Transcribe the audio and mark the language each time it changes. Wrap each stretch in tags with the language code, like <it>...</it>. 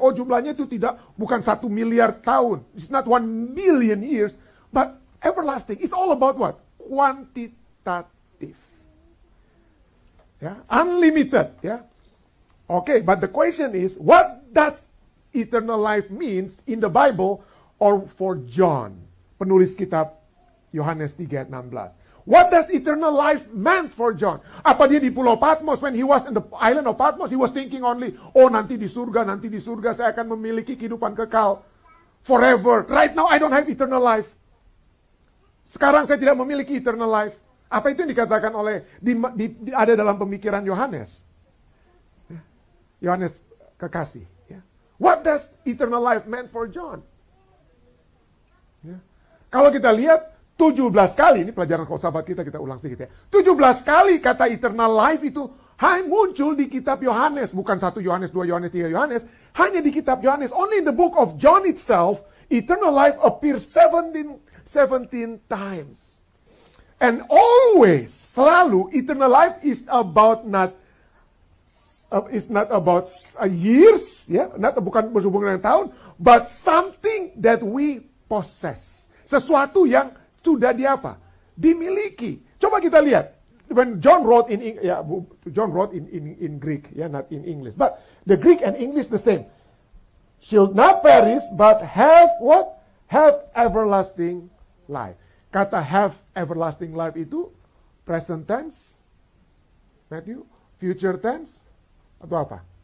<id>Oh, jumlahnya itu bukan 1 miliar tahun.</id> <en>It's not 1 million years, but everlasting. It's all about what? Kuantitatif. Ya, unlimited. Ya. Okay, but the question is, what does eternal life means in the Bible or for John,</en> <id>penulis kitab Yohanes 3:16.</id> <en>What does eternal life meant for John?</en> <id>Apa dia di Pulau Patmos,</id> <en>when he was in the island of Patmos, he was thinking only,</en> <id>oh nanti di surga saya akan memiliki kehidupan kekal forever.</id> <en>Right now I don't have eternal life.</en> <id>Sekarang saya tidak memiliki eternal life. Apa itu yang dikatakan oleh ada dalam pemikiran Yohanes? Yohanes kekasih.</id> <en>What does eternal life meant for John?</en> <id>Kalau kita lihat 17 kali, ini pelajaran sahabat kita ulang sedikit ya. 17 kali kata eternal life itu hanya muncul di kitab Yohanes. Bukan 1 Yohanes, 2 Yohanes, 3 Yohanes. Hanya di kitab Yohanes.</id> <en>Only in the book of John itself, eternal life appears 17 times. And always, selalu, eternal life is about not about years, ya,</en> <id>bukan berhubungan dengan tahun,</id> <en>but something that we possess.</en> <id>Sesuatu yang sudah dimiliki. Coba kita lihat.</id> <en>When John wrote in Greek, not in English. But the Greek and English the same. Shall not perish, but have what? Have everlasting life. Kata have everlasting life itu present tense, Matthew, future tense,</en> <id>atau apa?</id>